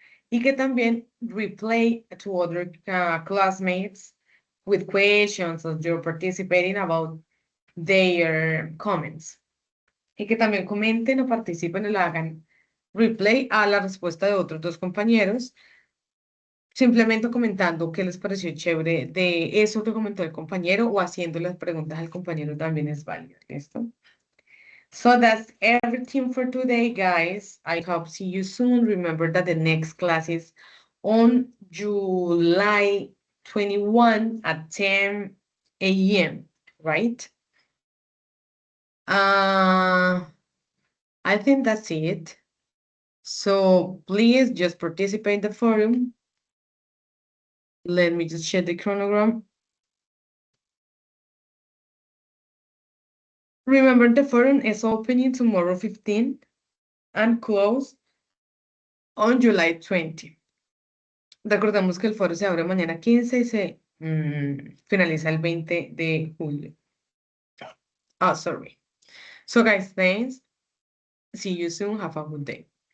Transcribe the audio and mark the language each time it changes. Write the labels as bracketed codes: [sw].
[es] Y que también [en] replay to other classmates with questions that you're participating about their comments. [es] Y que también comenten o participen o le hagan replay a la respuesta de otros dos compañeros, simplemente comentando qué les pareció chévere de eso que comentó el compañero o haciendo las preguntas al compañero también es válido, ¿listo? [en] So that's everything for today, guys. I hope see you soon. Remember that the next class is on July 21 at 10 a.m., right? Uh, I think that's it. So please just participate in the forum. Let me just check the chronogram. Remember the forum is opening tomorrow 15 and close on July 20. [es] Recordemos que el foro se abre mañana 15 y se finaliza el 20 de julio. [en] Oh, sorry. So guys, thanks. See you soon. Have a good day.